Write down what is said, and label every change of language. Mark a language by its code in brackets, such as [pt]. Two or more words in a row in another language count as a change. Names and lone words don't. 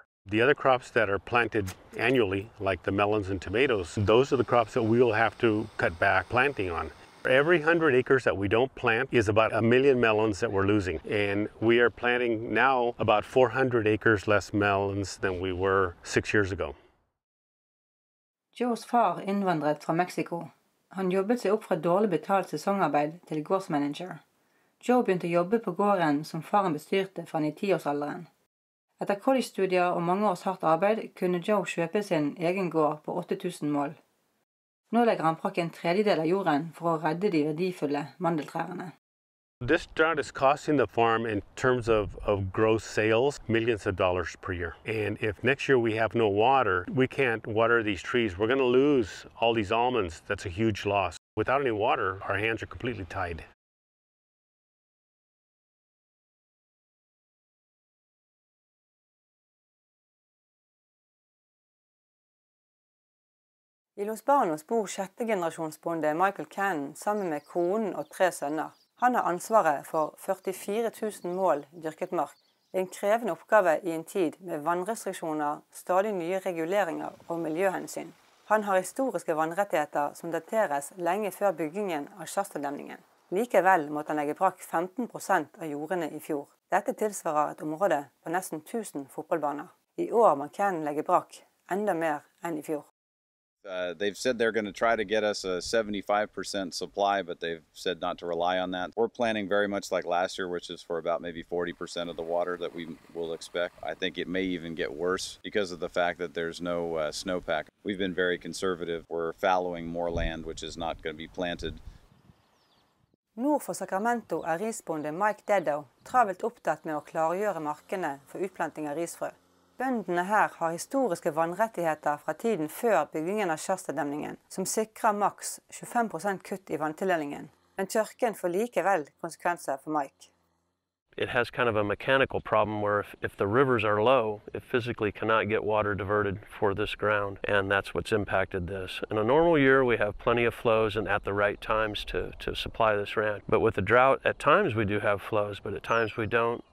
[en] The other crops that are planted annually, like the melons and tomatoes, those are the crops that we will have to cut back planting on. Every 100 acres that we don't plant is about 1 million melons that we're losing. And we are planting now about 400 acres less melons than we were 6 years ago. [no] Joes far innvandret fra Mexico. Han jobbet seg opp fra dårlig betalt sesongarbeid til gårdsmanager. Joe begynte å jobbe på gården som faren bestyrte fra 9-10-årsalderen. Etter college-studier og mange års hardt arbeid kunne Joe kjøpe sin egen gård på 8000 mål. Nå legger han brakk en tredjedel av jorden for å redde de verdifulle mandeltrærne. [en] This drought is costing the farm in terms of gross sales millions of dollars per year. And if next year we have no water, we can't water these trees. We're going to lose all these almonds. That's a huge loss. Without any water, our hands are completely tied. [no] I Los Banos bor sjette-generasjonsbonde Michael Cannon sammen med konen og 3 sønner. Han har ansvaret for 44 000 mål dyrket mark. Det en krevende oppgave I en tid med vannrestriksjoner, stadig nye reguleringer og miljøhensyn. Han har historiske vannrettigheter som dateres lenge før byggingen av Shasta-demningen. Likevel måtte han legge brakk 15% av jordene I fjor. Dette tilsvarer et område på nesten 1000 fotballbaner. I år må Cannon legge brakk enda mer enn I fjor. [en] They've said they're going to try to get us a 75% supply, but they've said not to rely on that. We're planning very much like last year, which is for about maybe 40% of the water that we will expect. I think it may even get worse because of the fact that there's no snowpack. We've been very conservative. We're fallowing more land, which is not going to be planted. [no] Nord for Sacramento risbonde Mike Deddo travelt opptatt med å klargjøre markene for utplanting av risfrø. Bøndene her har historiske vannrettigheter fra tiden før byggingen av Shasta-demningen, som sikrer maks 25% kutt I vanntildelingen. Men tørken får likevel konsekvenser for Mike. [en] It has kind of a mechanical problem where if the rivers are low, it physically cannot get water diverted for this ground, and that's what's impacted this. In a normal year, we have plenty of flows and at the right times to supply this ranch. But with the drought, at times we do have flows, but at times we don't.